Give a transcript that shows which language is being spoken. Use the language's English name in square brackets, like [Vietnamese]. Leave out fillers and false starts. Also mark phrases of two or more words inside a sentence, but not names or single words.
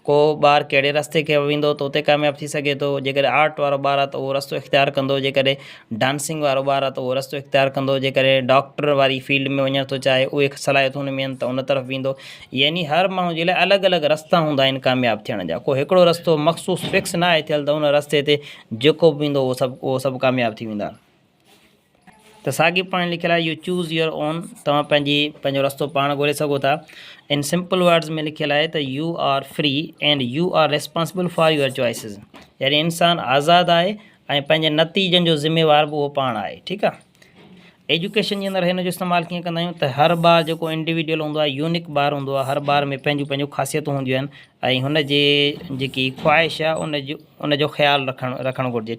[Sindhi] को ॿारु कहिड़े रस्ते खे वेंदो त उते कामयाबु थी सघे थो। जेकॾहिं आर्ट वारो ॿारु आहे त उहो रस्तो इख़्तियारु कंदो, जेकॾहिं डांसिंग वारो ॿारु आहे त उहो रस्तो इख़्तियारु कंदो, जेकॾहिं डॉक्टर वारी फील्ड में वञणु थो चाहे उहे सलाहियतूं हुन में आहिनि त उन तरफ़ वेंदो। यानी हर माण्हू जे लाइ अलॻि अलॻि रस्ता हूंदा आहिनि कामयाबु थियण जा। को हिकिड़ो रस्तो मख़सूसु फिक्स न आहे थियलु त उन रस्ते ते जेको बि वेंदो उहो सभु कामयाबु थी वेंदा। त साॻी पाण लिखियलु आहे [English] You choose your own, [Sindhi] तव्हां पंहिंजो रस्तो पाण ॻोल्हे सघो था। इन [English] simple words [Sindhi] में लिखियलु आहे त [English] You are free and you are responsible for your choices. [Sindhi] यानी इंसानु आज़ादु आहे ऐं पंहिंजे नतीजनि जो ज़िम्मेवार बि उहो पाण आहे। ठीकु आहे। एजुकेशन जे अंदरि हिन जो इस्तेमालु कीअं कंदा आहियूं त हर ॿारु जेको इंडिविजुअल हूंदो आहे, यूनिक ॿारु हूंदो आहे, हर ॿार में पंहिंजूं पंहिंजूं ख़ासियतूं हूंदियूं आहिनि ऐं हुन जे जेकी ख्वाहिश आहे उनजो ख़्यालु रखणु घुरिजे।